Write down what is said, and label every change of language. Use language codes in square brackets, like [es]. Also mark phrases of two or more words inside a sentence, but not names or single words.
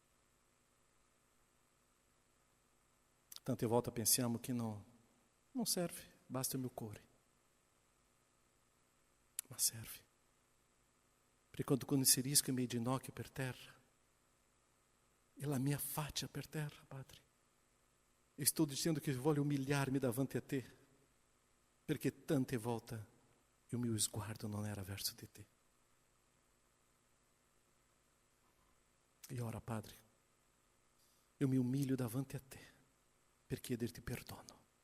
[it] Tante volte pensiamo che non serve, basta il mio cuore. Ma serve. Perché quando inserisco i miei ginocchi per terra e la mia faccia per terra, Padre, [pt] eu estou dizendo que [it] voglio umilhar-me davanti a te, perché tante volte il mio sguardo non era verso di te. E ora, Padre, [pt] eu me umilho [it] davanti a te per chiederti perdono.